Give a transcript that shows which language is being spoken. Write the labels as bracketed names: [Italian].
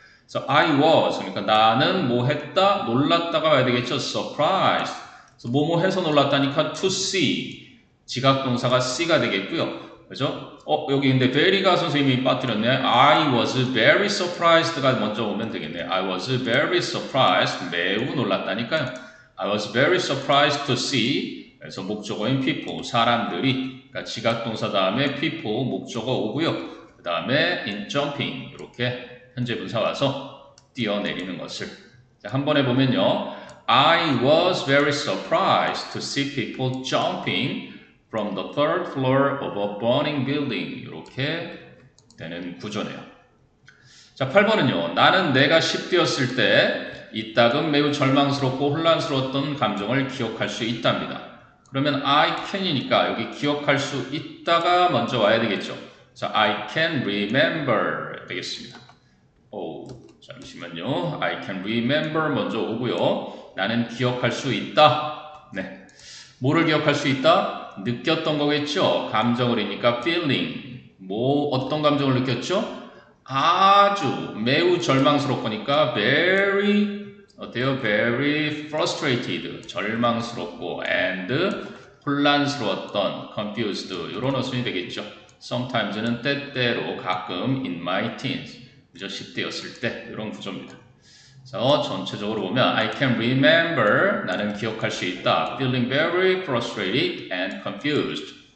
[Korean] 그래서 [English] I was [Korean] 그러니까 나는 뭐 했다? 놀랐다가 와야 되겠죠. surprised. 그래서 뭐뭐 해서 놀랐다니까 to see. 지각 동사가 see가 되겠고요. 그죠? 여기 근데 very가 선생님이 빠뜨렸네. [English] I was very surprised [Korean] 가 먼저 오면 되겠네. [English] I was very surprised. [Korean] 매우 놀랐다니까요. [English] I was very surprised to see. [Korean] 그래서 목적어인 people, 사람들이. 그러니까 지각 동사 다음에 people, 목적어 오고요. 그 다음에 in jumping. 이렇게 현재 분사 와서 뛰어내리는 것을. 자, 한 번 해보면요. [English] I was very surprised to see people jumping from the third floor of a burning building. [Korean] 이렇게 되는 구조네요. 자, 8번은요. 나는 내가 10대였을 때 이따금 매우 절망스럽고 혼란스러웠던 감정을 기억할 수 있답니다. 그러면 [English] I can [Korean] 이니까 여기 기억할 수 있다가 먼저 와야 되겠죠. 자, [English] I can remember [Korean] 되겠습니다. 잠시만요. [English] I can remember [Korean] 먼저 오고요. 나는 기억할 수 있다. 네. 뭐를 기억할 수 있다? 느꼈던 거겠죠? 감정을이니까 feeling. 어떤 감정을 느꼈죠? 아주 매우 절망스럽거니까 very 어때요? [English] very frustrated. [Korean] 절망스럽고 [English] and [Korean] 혼란스러웠던 [English] confused. [Korean] 이런 어순이 되겠죠. sometimes는 때때로 가끔 [English] in my teens. [Korean] 그죠? 10대였을 때 이런 구조입니다. 그래서 전체적으로 보면 [English] I can remember [Korean] 나는 기억할 수 있다. [English] Feeling very frustrated and confused.